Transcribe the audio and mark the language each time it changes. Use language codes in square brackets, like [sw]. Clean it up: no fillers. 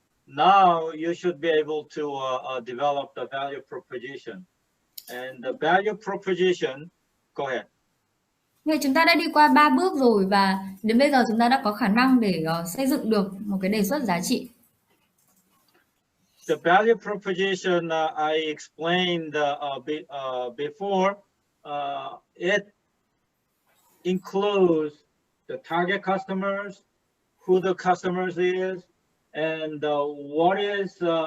[en] Now you should be able to develop the value proposition. And the value proposition, go ahead. [vi] Vậy chúng ta đã đi qua 3 bước rồi và đến bây giờ chúng ta đã có khả năng để xây dựng được một cái đề xuất giá trị. [en] The value proposition I explained before, it includes the target customers, who the customers is, and what is